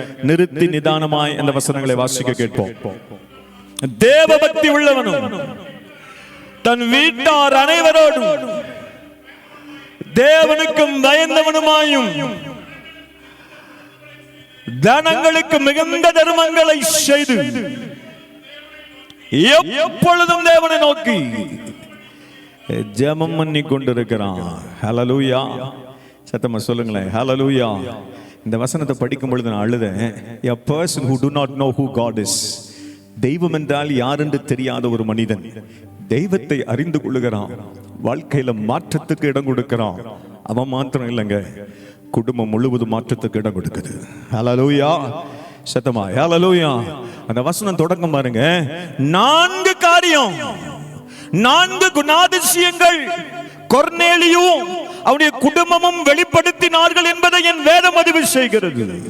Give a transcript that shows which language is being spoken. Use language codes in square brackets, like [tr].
[ta] நிறுத்தி நிதானமாய் அந்த வசனங்களை வாசிக்க கேட்போம். தேவபக்தி உள்ளவனும் தன் வீட்டார் அனைவரோடும் தேவனுக்கும் பயந்தவனுமாயும் தனங்களுக்கு மிகுந்த தர்மங்களை செய்து எப்பொழுதும் தேவனை நோக்கி ஜெபம் பண்ணி கொண்டிருக்கிறான். ஹல்லேலூயா. சத்தமா சொல்லுங்களேன் ஹல்லேலூயா. இந்த வசனத்தை படிக்கும் பொழுது நான் அழுதேன். [en] A person who do not know who God is. [ta] தெய்வம் என்றால் யார் என்று தெரியாத ஒரு மனிதன் தெய்வத்தை அறிந்து கொள்ளுகிறான், வாழ்க்கையில மாற்றத்துக்கு இடம் கொடுக்கிறான். அவன் மாத்திரம் இல்லைங்க, குடும்பம் முழுவதும் மாற்றத்துக்கு இடம் கொடுக்குது. ஹல்லேலூயா. சத்தமா ஹல்லேலூயா. அந்த வசனம் தொடக்கம் பாருங்க, 4 காரியம், 4 குணாதிசயங்கள் கொர்நேலியும் அவனுடைய குடும்பமும் வெளிப்படுத்தினார்கள் என்பதை என் வேதம் பதிவு செய்கிறது.